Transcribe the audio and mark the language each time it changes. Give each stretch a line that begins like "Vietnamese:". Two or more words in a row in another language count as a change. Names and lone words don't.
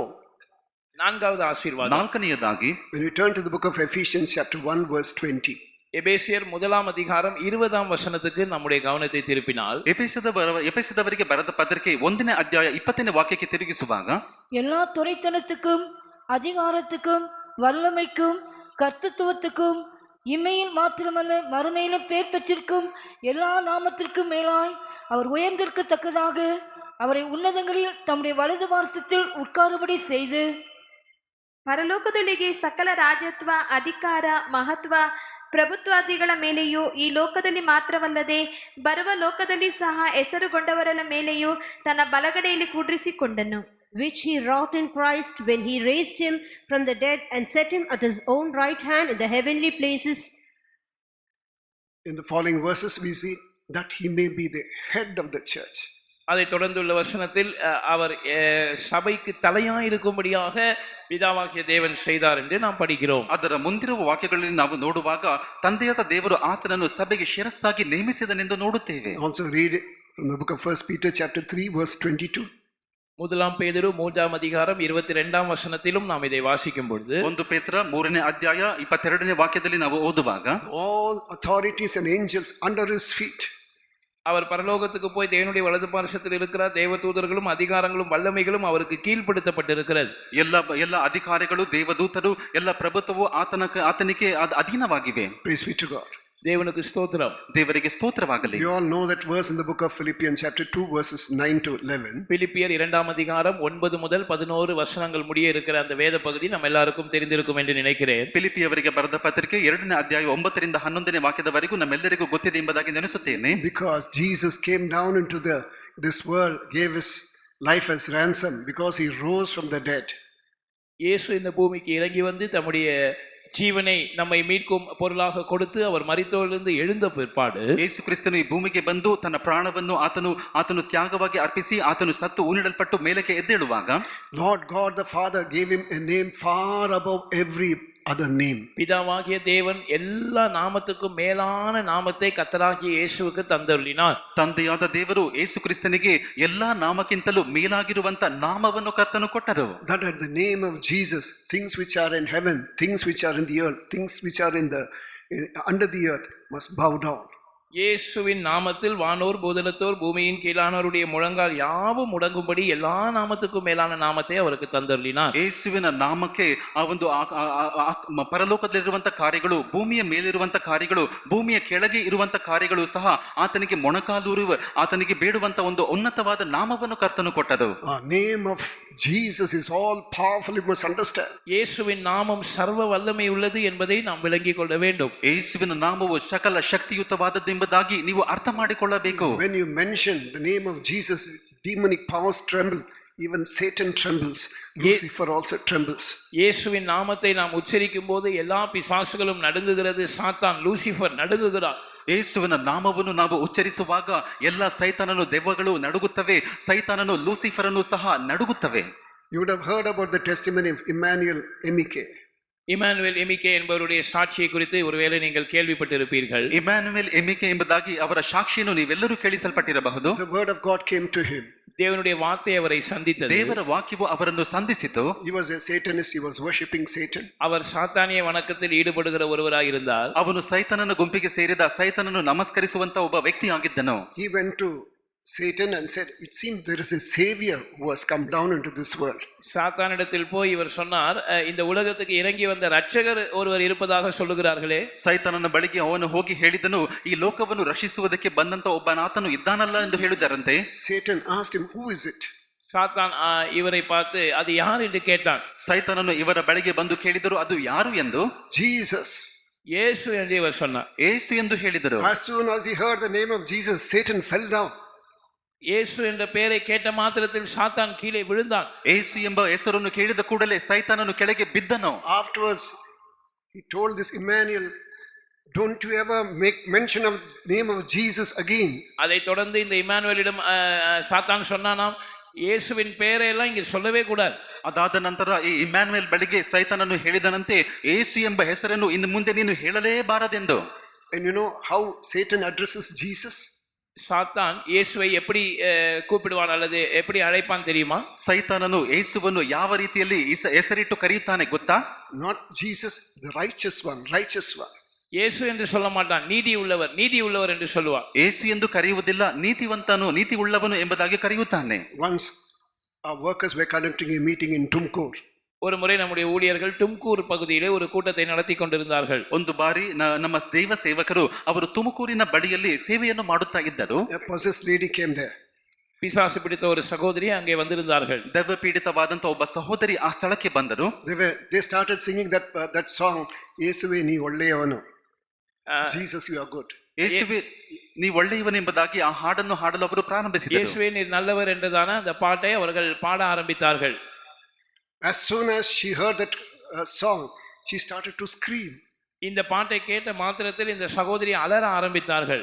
Tamil: நான்காவது ஆசீர்வாதம்.
Kannada: ನಾಲ್ಕನೆಯದಾಗಿ
English: When you turn to the book of Ephesians chapter 1 verse 20.
Tamil: எபேசியர் 1:20 நம்முடைய கவனத்தை திருப்பினால்,
Kannada: ಎಫೆಸದವರಿಗೆ ಬರೆದ ಪತ್ರಿಕೆ 1ನೇ ಅಧ್ಯಾಯ 20ನೇ ವಾಕ್ಯಕ್ಕೆ ತಿರುಗಿಸುವಾಗ,
Tamil: எல்லா துரைத்தனத்துக்கும் அதிகாரத்துக்கும் வல்லமைக்கும் கர்த்தத்துவத்துக்கும் இம்மையில் மாத்திரமல்ல மறுமையிலும் பேர் பெற்றிருக்கும் எல்லா நாமத்திற்கும் மேலாய் அவர் உயர்ந்திருக்கத்தக்கதாக அவரை உன்னதங்களில் தம்முடைய வலது பாரசத்தில் உட்காரும்படி செய்து
Kannada: ಪರಲೋಕದೊಳಗೆ ಸಕಲ ರಾಜತ್ವ, ಅಧಿಕಾರ, ಮಹತ್ವ, ಪ್ರಭುತ್ವಾದಿಗಳ ಮೇಲೆಯೂ ಈ ಲೋಕದಲ್ಲಿ ಮಾತ್ರವಲ್ಲದೆ ಬರುವ ಲೋಕದಲ್ಲಿ ಸಹ ಹೆಸರುಗೊಂಡವರ ಮೇಲೆಯೂ ತನ್ನ ಬಲಗಡೆಯಲ್ಲಿ ಕೂಡಿರಿಸಿಕೊಂಡನು.
English: which he wrought in Christ when he raised him from the dead and set him at his own right hand in the heavenly places. In the following verses we see that he may be the head of the church.
Tamil: அதை தொடர்ந்துள்ள வசனத்தில் அவர் சபைக்கு தலையாய் இருக்கும்படியாக பிதாவாகிய தேவன் செய்தார் என்று நாம் படிக்கிறோம்.
Kannada: ಅದರ ಮುಂದಿರುವ ವಾಕ್ಯಗಳಲ್ಲಿ ನಾವು ನೋಡುವಾಗ ತಂದೆಯಾದ ದೇವರು ಆತನನ್ನು ಸಭೆಗೆ ಶಿರಸ್ಸಾಗಿ ನೇಮಿಸಿದನೆಂದು ನೋಡುತ್ತೇವೆ.
English: Also read from the book of 1 Peter chapter 3 verse 22.
Tamil: முதலாம் பேதுரு 3:22 நாம் இதை வாசிக்கும் பொழுது,
Kannada: 1 ಪೇತ್ರ 3ನೇ ಅಧ್ಯಾಯ 22ನೇ ವಾಕ್ಯದಲ್ಲಿ ನಾವು ಓದುವಾಗ,
English: all authorities and angels under his feet.
Tamil: அவர் பரலோகத்துக்கு போய் தேவனுடைய வலது பாரிசத்தில் இருக்கிறார். தேவதூதர்களும் அதிகாரங்களும் வல்லமைகளும் அவருக்கு கீழ்ப்படுத்தப்பட்டிருக்கிறது.
Kannada: ಎಲ್ಲ ಅಧಿಕಾರಿಗಳು, ದೇವದೂತರು, ಎಲ್ಲ ಪ್ರಭುತ್ವವು ಆತನಿಗೆ ಅಧೀನವಾಗಿವೆ.
English: Praise be to God.
Tamil: தேவனுக்கு ஸ்தோத்திரம்.
Kannada: ದೇವರಿಗೆ ಸ್ತೋತ್ರವಾಗಲಿ.
English: You all know that verse in the book of Philippians chapter 2 verses 9 to 11.
Tamil: பிலிப்பியர் 2:9-11 முடிய இருக்கிற அந்த வேத பகுதி நம்ம எல்லாருக்கும் தெரிந்திருக்கும் என்று நினைக்கிறேன்.
Kannada: ಫಿಲಿಪಿಯವರಿಗೆ ಬರೆದ ಪತ್ರಿಕೆ 2ನೇ ಅಧ್ಯಾಯ 9ರಿಂದ 11ನೇ ವಾಕ್ಯದವರೆಗೂ ನಮ್ಮೆಲ್ಲರಿಗೂ ಗೊತ್ತಿದೆ ಎಂಬುದಾಗಿ ನೆನೆಸುತ್ತೇನೆ.
English: Because Jesus came down into this world, gave his life as ransom because he rose from the dead.
Tamil: இயேசு இந்த பூமிக்கு இறங்கி வந்து தம்முடைய ಜೀವனை நம்மை மீட்கும் பொருளாக கொடுத்து அவர் மரித்தோரிலிருந்து எழுந்த பிற்பாடு,
Kannada: ಯೇಸು ಕ್ರಿಸ್ತನು ಈ ಭೂಮಿಗೆ ಬಂದು ತನ್ನ ಪ್ರಾಣವನ್ನು ಆತನು ತ್ಯಾಗವಾಗಿ ಅರ್ಪಿಸಿ ಆತನು ಸತ್ತು ಉಣಿಡಲ್ಪಟ್ಟು ಮೇಲಕ್ಕೆ ಎದ್ದೇಳುವಾಗ,
English: Lord God the Father gave him a name far above every other name.
Tamil: பிதாவாகிய தேவன் எல்லா நாமத்துக்கும் மேலான நாமத்தை கர்த்தராகிய இயேசுவுக்கு தந்தருளினார்.
Kannada: ತಂದೆಯಾದ ದೇವರು ಯೇಸು ಕ್ರಿಸ್ತನಿಗೆ ಎಲ್ಲಾ ನಾಮಕ್ಕಿಂತಲೂ ಮೇಲಾಗಿರುವಂತ ನಾಮವನ್ನು ಕರ್ತನು ಕೊಟ್ಟರು.
English: That at the name of Jesus, things which are in heaven, things which are in the earth, things which are under the earth must bow down.
Tamil: இயேசுவின் நாமத்தில் வானோர் பூதலத்தோர் பூமியின் கீழானோருடைய முழங்கால் யாவும் முடங்கும்படி எல்லா நாமத்துக்கும் மேலான நாமத்தை அவருக்கு தந்தருளினார்.
Kannada: ಯೇಸುವಿನ ನಾಮಕ್ಕೆ ಆ ಒಂದು ಪರಲೋಕದಲ್ಲಿರುವಂತ ಕಾರ್ಯಗಳು, ಭೂಮಿಯ ಮೇಲಿರುವಂತ ಕಾರ್ಯಗಳು, ಭೂಮಿಯ ಕೆಳಗೆ ಇರುವಂತ ಕಾರ್ಯಗಳು ಸಹ ಆತನಿಗೆ ಮೊಣಕಾಲೂರುವ, ಆತನಿಗೆ ಬೇಡುವಂತ ಒಂದು ಉನ್ನತವಾದ ನಾಮವನ್ನು ಕರ್ತನು ಕೊಟ್ಟರು.
English: Name of Jesus is all powerful, you must understand.
Tamil: இயேசுவின் நாமம் சர்வ வல்லமை உள்ளது என்பதை நாம் விளங்கிக் கொள்ள வேண்டும்.
Kannada: ಯೇಸುವಿನ ನಾಮವು ಸಕಲ ಶಕ್ತಿಯುತವಾದದ್ದು ಎಂಬುದಾಗಿ ನೀವು ಅರ್ಥ ಮಾಡಿಕೊಳ್ಳಬೇಕು.
English: When you mention the name of Jesus, demonic powers tremble, even Satan trembles, Lucifer also trembles.
Tamil: இயேசுவின் நாமத்தை நாம் உச்சரிக்கும் போது எல்லா பிசாசுகளும் நடுங்குகிறது, சாத்தான் லூசிஃபர் நடுங்குகிறார்.
Kannada: ಯೇಸುವಿನ ನಾಮವನ್ನು ನಾವು ಉಚ್ಚರಿಸುವಾಗ ಎಲ್ಲ ಸೈತಾನನು, ದೆವ್ವಗಳು ನಡುಗುತ್ತವೆ, ಸೈತಾನನು ಲೂಸಿಫರನು ಸಹ ನಡುಗುತ್ತವೆ.
English: You would have heard about the testimony of Emmanuel Emike.
Tamil: இமானுவேல் எமிகே என்பவருடைய சாட்சியை குறித்து ஒருவேளை நீங்கள் கேள்விப்பட்டிருப்பீர்கள்.
Kannada: ಇಮ್ಯಾನ್ಯುಯಲ್ ಎಮಿಕೆ ಎಂಬುದಾಗಿ ಅವರ ಸಾಕ್ಷಿಯನ್ನು ನೀವೆಲ್ಲರೂ ಕೇಳಿಸಲ್ಪಟ್ಟಿರಬಹುದು.
English: The word of God came to him.
Tamil: தேவனுடைய வார்த்தை அவரை சந்தித்தது.
Kannada: ದೇವರ ವಾಕ್ಯವು ಅವರನ್ನು ಸಂಧಿಸಿತು.
English: He was a Satanist, he was worshipping Satan.
Tamil: அவர் சாத்தானிய வணக்கத்தில் ஈடுபடுகிற ஒருவராக இருந்தார்.
Kannada: ಅವನು ಸೈತಾನನ ಗುಂಪಿಗೆ ಸೇರಿದ, ಸೈತಾನನು ನಮಸ್ಕರಿಸುವಂತ ಒಬ್ಬ ವ್ಯಕ್ತಿಯಾಗಿದ್ದನು.
English: He went to Satan and said, it seems there is a savior who has come down into this world.
Tamil: சாத்தானிடத்தில் போய் இவர் சொன்னார், இந்த உலகத்துக்கு இறங்கி வந்த ரட்சகர் ஒருவர் இருப்பதாக சொல்லுகிறார்களே.
Kannada: ಸೈತಾನನ ಬಳಿಗೆ ಅವನು ಹೋಗಿ ಹೇಳಿದನು, ಈ ಲೋಕವನ್ನು ರಕ್ಷಿಸುವುದಕ್ಕೆ ಬಂದಂತ ಒಬ್ಬನಾತನು ಇದ್ದಾನಲ್ಲ ಎಂದು ಹೇಳಿದರಂತೆ.
English: Satan asked him, who is it?
Tamil: சாத்தான் இவரை பார்த்து அது யார் என்று கேட்டான்.
Kannada: ಸೈತಾನನು ಇವರ ಬಳಿಗೆ ಬಂದು ಕೇಳಿದರು, ಅದು ಯಾರು ಎಂದು. Jesus.
Tamil: இயேசு என்று இவர் சொன்னார்.
Kannada: ಏಸು ಎಂದು ಹೇಳಿದರು.
English: As soon as he heard the name of Jesus, Satan fell down.
Tamil: இயேசு என்ற பெயரை கேட்ட மாத்திரத்தில் சாத்தான் கீழே விழுந்தான்.
Kannada: ಏಸು ಎಂಬ ಹೆಸರನ್ನು ಕೇಳಿದ ಕೂಡಲೇ ಸೈತಾನನು ಕೆಳಗೆ ಬಿದ್ದನು.
English: Afterwards, he told this Emmanuel, don't you ever make mention of the name of Jesus again.
Tamil: அதை தொடர்ந்து இந்த இம்மானுவேலிடம் சாத்தான் சொன்னானாம், இயேசுவின் பெயரை எல்லாம் இங்கே சொல்லவே கூடாது.
Kannada: ಅದಾದ ನಂತರ ಈ ಇಮ್ಯಾನ್ಯುಯಲ್ ಬಳಿಗೆ ಸೈತಾನನು ಹೇಳಿದನಂತೆ, ಏಸು ಎಂಬ ಹೆಸರನ್ನು ಇನ್ನು ಮುಂದೆ ನೀನು ಹೇಳಲೇಬಾರದೆಂದು.
English: And you know how Satan addresses Jesus?
Tamil: சாத்தான் இயேசுவை எப்படி கூப்பிடுவான் அல்லது எப்படி அழைப்பான் தெரியுமா?
Kannada: ಸೈತಾನನು ಯೇಸುವನ್ನು ಯಾವ ರೀತಿಯಲ್ಲಿ ಹೆಸರಿಟ್ಟು ಕರೆಯುತ್ತಾನೆ ಗೊತ್ತಾ?
English: Not Jesus, the righteous one, righteous one.
Tamil: இயேசு என்று சொல்ல மாட்டான், நீதி உள்ளவர், நீதி உள்ளவர் என்று சொல்லுவான்.
Kannada: ಯೇಸು ಎಂದು ಕರೆಯುವುದಿಲ್ಲ, ನೀತಿವಂತನು, ನೀತಿ ಉಳ್ಳವನು ಎಂಬುದಾಗಿ ಕರೆಯುತ್ತಾನೆ.
English: Once our workers were conducting a meeting in Tumkur.
Tamil: ஒரு முறை நம்முடைய ஊழியர்கள் தும்கூர் பகுதியிலே ஒரு கூட்டத்தை நடத்தி கொண்டிருந்தார்கள்.
Kannada: ಒಂದು ಬಾರಿ ನಮ್ಮ ದೈವ ಸೇವಕರು ಅವರು ತುಮಕೂರಿನ ಬಳಿಯಲ್ಲಿ ಸೇವೆಯನ್ನು ಮಾಡುತ್ತಾ ಇದ್ದರು.
English: A possessed lady came there.
Tamil: பிசாசு பிடித்த ஒரு சகோதரி அங்கே வந்திருந்தார்கள்.
Kannada: ದೆವ್ವ ಪೀಡಿತವಾದಂತ ಒಬ್ಬ ಸಹೋದರಿ ಆ ಸ್ಥಳಕ್ಕೆ ಬಂದರು.
English: They started singing that song,
Kannada: ಯೇಸುವೆ ನೀ ಒಳ್ಳೆಯವನು,
English: Jesus you are good.
Kannada: ಯೇಸುವೆ ನೀ ಒಳ್ಳೆಯವನೆಂಬುದಾಗಿ ಆ ಹಾಡನ್ನು ಹಾಡಲು ಅವರು ಪ್ರಾರಂಭಿಸಿದರು.
Tamil: இயேசுவே நீர் நல்லவர் என்றதான அந்த பாட்டை அவர்கள் பாட ஆரம்பித்தார்கள்.
English: As soon as she heard that song, she started to scream.
Tamil: இந்த பாட்டை கேட்ட மாத்திரத்தில் இந்த சகோதரி அலற ஆரம்பித்தார்கள்.